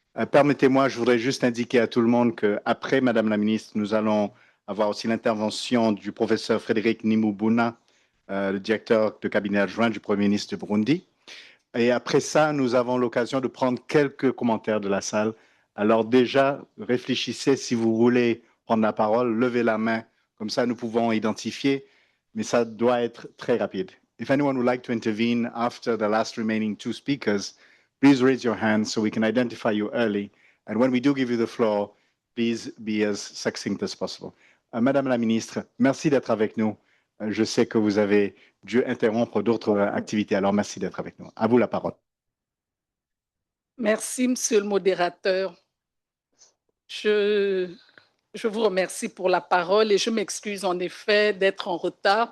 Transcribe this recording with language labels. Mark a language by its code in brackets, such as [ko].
[fr] Permettez-moi, je voudrais juste indiquer à tout le monde qu'après Madame la ministre, nous allons avoir aussi l'intervention du professeur Frédéric Nimubuna, le directeur de cabinet adjoint du Premier ministre du Burundi. Et après ça, nous avons l'occasion de prendre quelques commentaires de la salle. Alors déjà, réfléchissez si vous voulez prendre la parole, levez la main, comme ça nous pouvons identifier, mais ça doit être très rapide. [en] If anyone would like to intervene after the last remaining two speakers, please raise your hand so we can identify you early. And when we do give you the floor, please be as succinct as possible. [fr] Madame la ministre, merci d'être avec nous. Je sais que vous avez dû interrompre d'autres activités, alors merci d'être avec nous. À vous la parole. Merci, Monsieur le modérateur. Je vous remercie pour la parole et je m'excuse en effet d'être en retard.